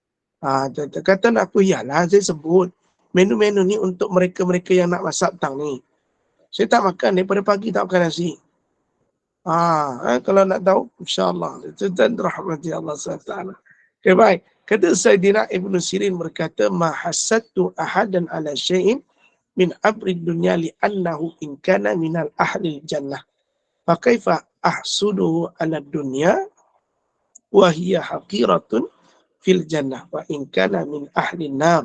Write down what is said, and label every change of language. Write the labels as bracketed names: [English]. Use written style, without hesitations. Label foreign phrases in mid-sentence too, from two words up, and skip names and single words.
[Malay] Kata nak aku, iyalah, saya sebut. Menu-menu ni untuk mereka-mereka yang nak masak petang ni. Saya tak makan, daripada pagi tak makan nasi. Kalau nak tahu, insyaAllah. Dan rahmati Allah SWT. Okay, baik. Kata Sayyidina Ibn Sirin berkata, [Arabic] ما حسدت أحدا على شيء من أمر الدنيا لأنه إن كان من أهل الجنة. فكيف أحسده على الدنيا وهي حقيرة في الجنة وإن كان من أهل النار.